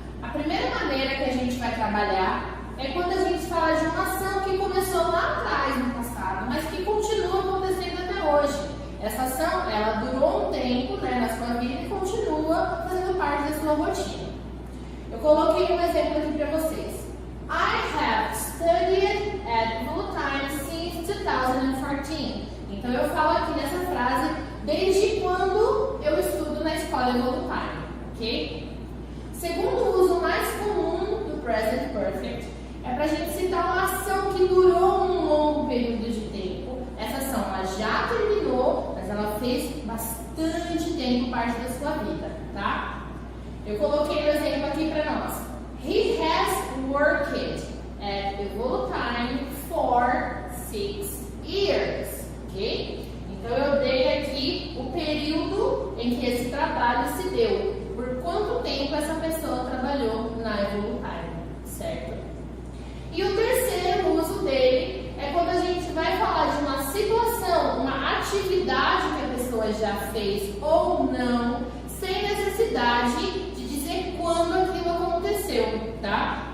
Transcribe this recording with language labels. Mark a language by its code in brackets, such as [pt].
[pt] A primeira maneira que a gente vai trabalhar é quando a gente fala de uma ação que começou lá atrás no passado, mas que continua acontecendo até hoje. Essa ação, ela durou um tempo, né, na sua vida e continua fazendo parte da sua rotina. Eu coloquei um exemplo aqui para vocês. [en] I have studied at Evolutime since 2014. [pt] Então eu falo aqui nessa frase desde quando eu estudo na escola Evolutime, ok? Segundo uso mais comum do Present Perfect é para a gente citar uma ação que durou um longo período de tempo. Essa ação ela já terminou, mas ela fez bastante tempo parte da sua vida, tá? Eu coloquei um exemplo aqui para nós. [en] He has worked at Evolutime for 6 years, ok? [pt] Então eu dei aqui o período em que esse trabalho se deu, por quanto tempo essa pessoa trabalhou na Evolutime, certo? E o terceiro uso dele é quando a gente vai falar de uma situação, uma atividade que a pessoa já fez ou não, sem necessidade de dizer quando aquilo aconteceu, tá?